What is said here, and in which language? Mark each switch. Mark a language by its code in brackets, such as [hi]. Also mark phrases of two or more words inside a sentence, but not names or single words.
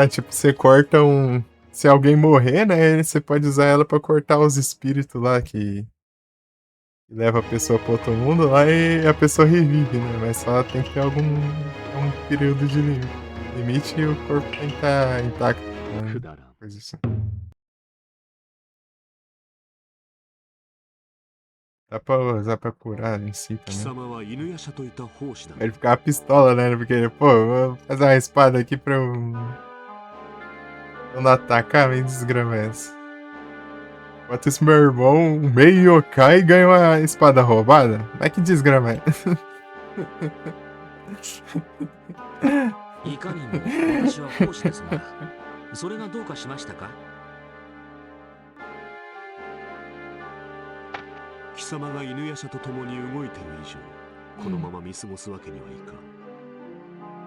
[pt] Tipo, você corta um. Se alguém morrer, né, você pode usar ela pra cortar os espíritos lá que leva a pessoa pro outro mundo lá e a pessoa revive, né? Mas só tem que ter algum período de limite e o corpo tem que estar intacto. Né? [ja] くだらん [pt] Coisa assim. Dá pra usar pra curar em si [ja] 貴 [pt] também. [ja] 様は犬夜叉といた奉仕だ [pt] Ele ficava pistola, né? Porque, pô, vou fazer uma espada aqui pra eu não atacar, meio desgrama essa. Enquanto isso, meu irmão, meio yokai, ganha uma espada roubada. Mas que desgrama é? [ja] いかにも私は奉仕ですが、それがどうかしましたか？貴様が犬夜叉と共に動いてる以上このまま見過ごすわけにはいかん。